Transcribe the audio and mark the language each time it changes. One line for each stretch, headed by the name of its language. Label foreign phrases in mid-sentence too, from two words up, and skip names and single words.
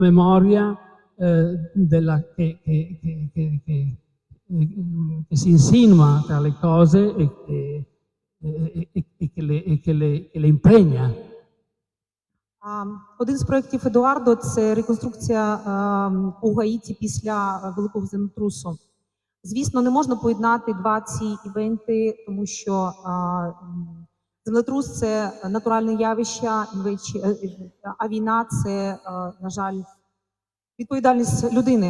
Italian: memoria che si insinua tra le cose e che le impregna.
Ukrainian: Один з проєктів Едуардо – це реконструкція у Гаїті після великого землетрусу. Звісно, не можна поєднати два ці івенти, тому що землетрус – це натуральне явище, а війна – це, на жаль, відповідальність людини.